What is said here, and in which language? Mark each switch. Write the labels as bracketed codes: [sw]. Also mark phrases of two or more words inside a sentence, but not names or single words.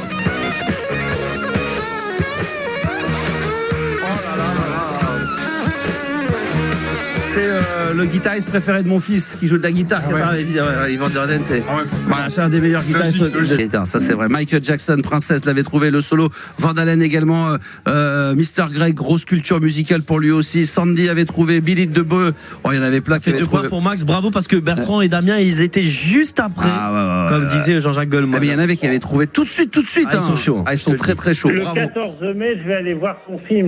[fr] C'est le guitariste préféré de mon fils qui joue de la guitare. Ivan Jordan, c'est un des meilleurs guitaristes. Ça c'est vrai. Michael Jackson, Princesse l'avait trouvé, le solo. Van Halen également. Mr. Greg, grosse culture musicale pour lui aussi. Sandy avait trouvé Billy de Beu. Il y en avait plein qui avaient trouvé. 2 points pour Max, bravo parce que Bertrand et Damien ils étaient juste après. Comme disait Jean-Jacques Goldman. Mais il y en avait qui avaient trouvé tout de suite. Ils sont chauds. Ils sont très très chauds. Le Bravo. 14 mai, je vais aller voir son film.